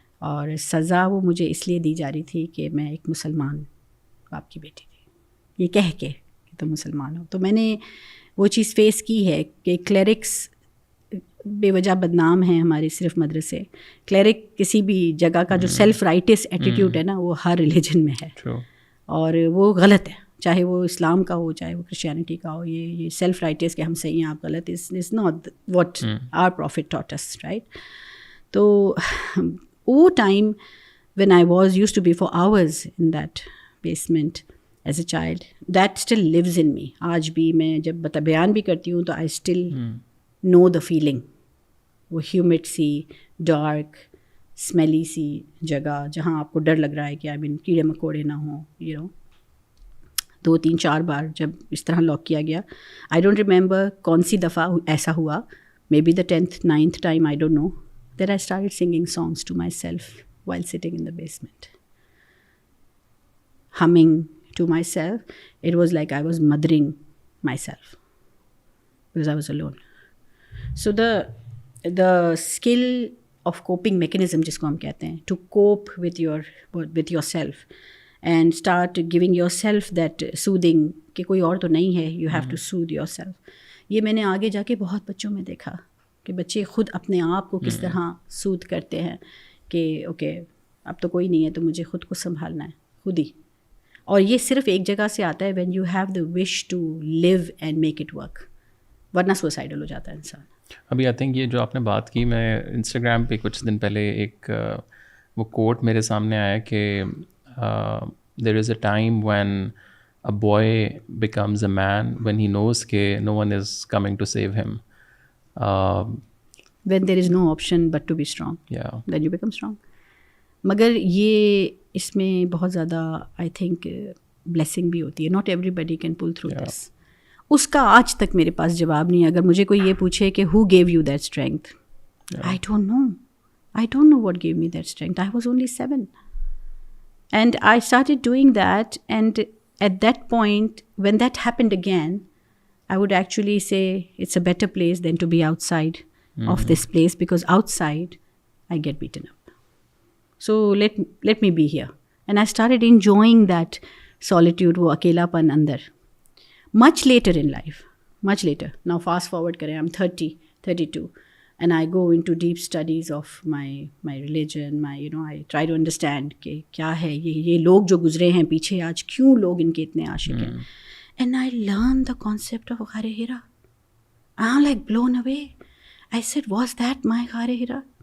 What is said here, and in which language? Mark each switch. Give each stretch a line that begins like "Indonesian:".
Urdu: اور سزا وہ مجھے اس لیے دی جا رہی تھی کہ میں ایک مسلمان باپ کی بیٹی تھی, یہ کہہ کے کہ تم مسلمان ہو. تو میں نے وہ چیز فیس کی ہے کہ کلیرکس بے وجہ بدنام ہیں ہمارے صرف مدرسے. کلیرک کسی بھی جگہ کا جو سیلف رائٹس ایٹیٹیوڈ ہے نا, وہ ہر ریلیجن میں ہے, اور وہ غلط ہے. چاہے وہ اسلام کا ہو چاہے وہ کرسچینٹی کا ہو. یہ سیلف رائٹس کہ ہم صحیح ہیں آپ غلط
English: is not what our prophet taught us,
Urdu: right. تو وہ time
English: when I was used to be for hours in that basement as a child, that still lives in me.
Urdu: آج بھی میں جب بیان بھی کرتی ہوں تو
English: I still know the feeling.
Urdu: وہ ہیومڈ سی ڈارک اسمیلی سی جگہ جہاں آپ کو ڈر لگ رہا ہے کہ کیڑے مکوڑے نہ ہوں. 2-3-4 بار جب اس طرح لاک کیا گیا.
English: I don't remember
Urdu: کون سی دفعہ ایسا ہوا,
English: maybe the 10th 9th time, I don't know, that I started singing songs to myself while sitting in the basement, humming to myself. It was like I was mothering myself because I was alone. So the skill of coping mechanism
Urdu: jisko hum kehte hain,
English: to cope with yourself and start giving yourself that soothing
Urdu: کہ کوئی اور تو نہیں ہے,
English: you have to soothe yourself.
Urdu: یہ میں نے آگے جا کے بہت بچوں میں دیکھا کہ بچے خود اپنے آپ کو کس طرح سوتھ کرتے ہیں کہ اوکے اب تو کوئی نہیں ہے تو مجھے خود کو سنبھالنا ہے خود ہی. اور یہ صرف ایک جگہ سے آتا ہے
English: when you have the wish to live and make it work,
Urdu: ورنہ سوسائڈل ہو جاتا ہے انسان. ابھی
English: I think
Urdu: یہ جو آپ نے بات کی, میں انسٹاگرام پہ کچھ دن پہلے ایک وہ کوٹ میرے سامنے آیا کہ
English: there is a time when a boy becomes a man when he knows
Urdu: کہ
English: no one is coming to save him. When there is no option but to be strong, yeah, then you become strong.
Urdu: مگر یہ اس میں بہت زیادہ
English: I think
Urdu: blessing بھی ہوتی ہے.
English: Not everybody can pull through this.
Urdu: اس کا آج تک میرے پاس جواب نہیں ہے. اگر مجھے کوئی یہ پوچھے کہ
English: who gave you that strength,
Urdu: I don't know what give me that strength.
English: I was only 7 and I started doing that. And at that point when that happened again, I would actually say it's a better place than to be outside of this place, because outside I get beaten up. So let me be here. And I started enjoying that solitude,
Urdu: wo akelapan andar.
English: Much later in life, much later. Now fast forward
Urdu: kare,
English: I'm 32, and I go into deep studies of my religion. I try to understand
Urdu: کہ کیا ہے یہ لوگ جو گزرے ہیں پیچھے, آج کیوں لوگ ان کے اتنے عاشق ہیں.
English: And I learned the concept of Ghar Hira. I'm like blown away. I said, was that my Ghar Hira?